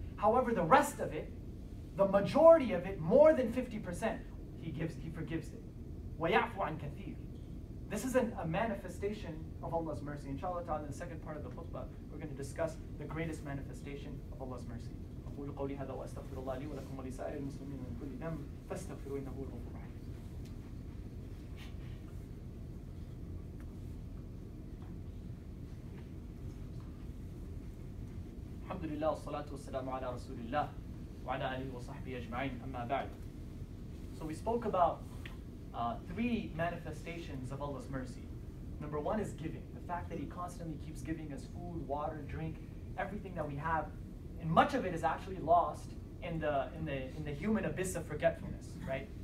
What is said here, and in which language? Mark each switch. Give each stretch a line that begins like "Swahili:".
English: However, the rest of it, the majority of it, more than 50%, He forgives it.
Arabic: وَيَعْفُ عَنْ كَثِيرٍ.
English: This is a manifestation of Allah's mercy. Inshallah ta'ala, in the second part of the khutbah, we're going to discuss the greatest manifestation of Allah's mercy.
Arabic: أقول قولي هذا وأستغفر الله لي ولكم ولسائر المسلمين من كل ذنب فاستغفروه إنه هو الغفور الرحيم. الحمد لله والصلاة والسلام على رسول الله وعلى آله وصحبه أجمعين أما بعد.
English: So we spoke about three manifestations of Allah's mercy. Number one is giving. The fact that He constantly keeps giving us food, water, drink, everything that we have, and much of it is actually lost in the human abyss of forgetfulness, right?